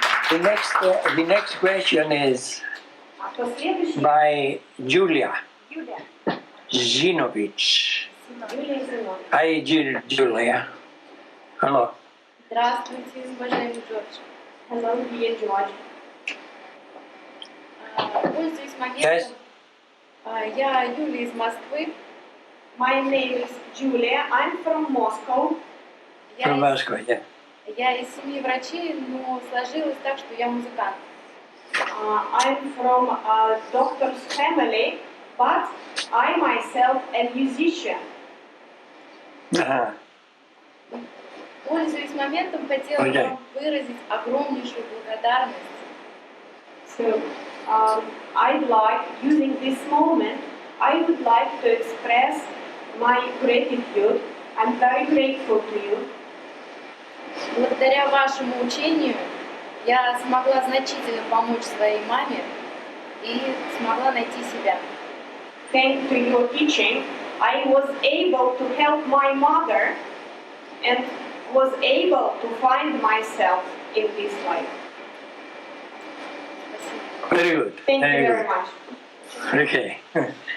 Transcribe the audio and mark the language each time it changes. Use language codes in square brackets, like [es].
[en] The next question is by Julia Zinovich. Hi, Julia. Hello. [ru] Здравствуйте, уважаемый Джордж. [en] Hello, dear George. [ru] Пользуясь моментом, [en] Yes. [ru] я Юлия из Москвы. [en] My name is Julia. I'm from Moscow. From Moscow, yeah. [ru] Я из семьи врачей, но сложилось так, что я музыкант. [en] I'm from a doctor's family, but I myself a musician. Uh-huh. [ru] Пользуясь моментом, хотела вам выразить огромнейшую благодарность. [en] So I'd like, using this moment, I would like to express my gratitude. I'm very grateful to you. [ru] Благодаря вашему учению я смогла значительно помочь своей маме и смогла найти себя. [en] Thanks to your teaching, I was able to help my mother and was able to find myself in this life. Very good. Thank you Very very good. much.